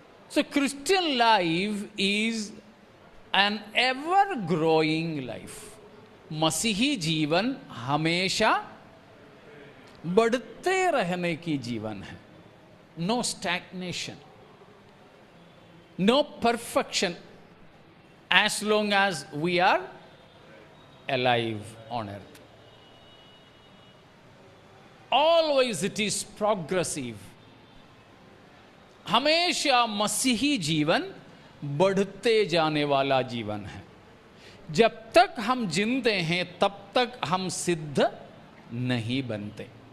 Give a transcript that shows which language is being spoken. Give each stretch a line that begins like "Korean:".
English: So Christian life is an ever growing life.
Hindi: मसीही जीवन हमेशा बढ़ते रहने की जीवन है।
English: No stagnation, no perfection, as long as we are alive on earth. Always it is progressive.
Hindi: हमेशा मसीही जीवन बढ़ते जाने वाला जीवन है। जब तक हम जिंदे हैं तब तक हम सिद्ध नहीं बनते।